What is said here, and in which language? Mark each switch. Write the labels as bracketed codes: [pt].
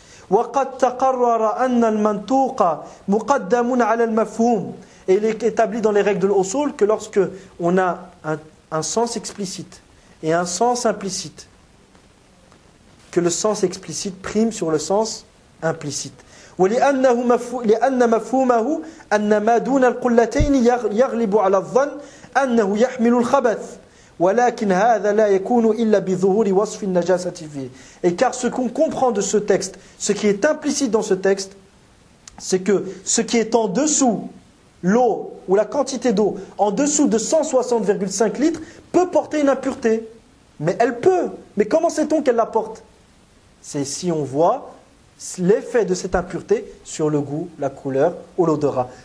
[ar] وقد تقرر أن المنطوق مقدم على المفهوم. [fr] Et il est établi dans les règles de l'usul que lorsque on a un sens explicite et un sens implicite, que le sens explicite prime sur le sens implicite. [ar] لأن مفهومه أن ما دون القلتين يغلب على الظن أنه يحمل الخبث ولكن هذا لا يكون إلا بظهور وصف النجاسة فيه. [fr] Et car ce qu'on comprend de ce texte, ce qui est implicite dans ce texte, c'est que ce qui est en dessous, l'eau ou la quantité d'eau en dessous de 160,5 litres peut porter une impureté. Mais elle peut. Mais comment sait-on qu'elle la porte? C'est si on voit l'effet de cette impureté sur le goût, la couleur ou l'odorat.